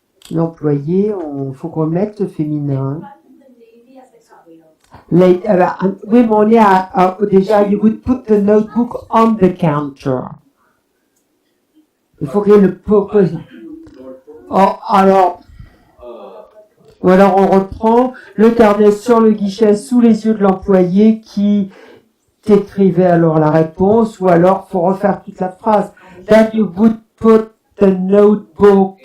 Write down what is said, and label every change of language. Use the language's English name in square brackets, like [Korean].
[French] L'employé, faut qu'on mette le féminin. [English] The lady at the counter. Oui, mais on est déjà, you would put the notebook on the counter. [French] Il faut qu'il y ait le purpose. Oh, alors, ou alors on reprend le carnet sur le guichet sous les yeux de l'employé qui t'écrivait alors la réponse, ou alors faut refaire toute la phrase. Then you would put the notebook.